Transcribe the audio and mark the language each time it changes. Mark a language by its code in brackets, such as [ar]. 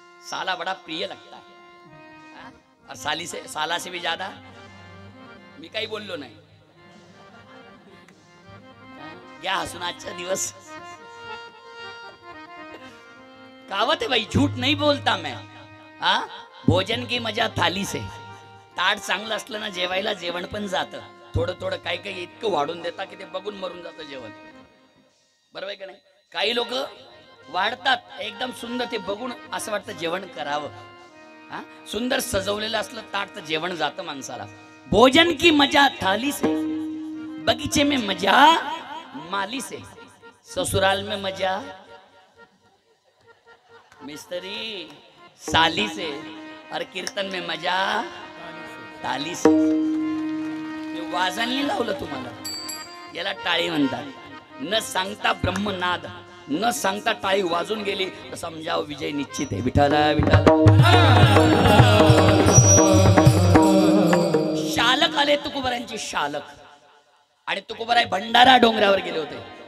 [hi] साला बड़ा प्रिय लगता है, और साला से भी ज्यादा. [mr] मी काही बोललो नाही. [hi] क्या [mr] हसून आजचा दिवस. [hi] कहावत है भाई, झूठ नहीं बोलता मैं. भोजन की मजा थाली से. [mr] ताट चांगलं असलं ना, जेवायला जेवण पण जातं. थोडं काही इतकं वाढून देता की ते बघून मरून जातं जेवण. बरोबर आहे का नाही? काही लोक वाढतात एकदम सुंदर, ते बघून असं वाटतं जेवण करावं. सुंदर सजवलेलं असलं ताट तर जेवण जातं माणसाला. [hi] भोजन की मजा थाली से, बगीचे में मजा माली से, ससुराल में मजा मिस्त्री साली से, और कीर्तन में मजा ताली से. [mr] वाजन नाही लावलं तुम्हाला, याला टाळी म्हणतात. न सांगता ब्रह्मनाद, न सांगता टाळी वाजून गेली तर समजाव विजय निश्चित आहे. विठाला विठाला. शालक आले तुकोबारायांचे शालक, आणि तुकोबाराय भंडारा डोंगरावर गेले होते.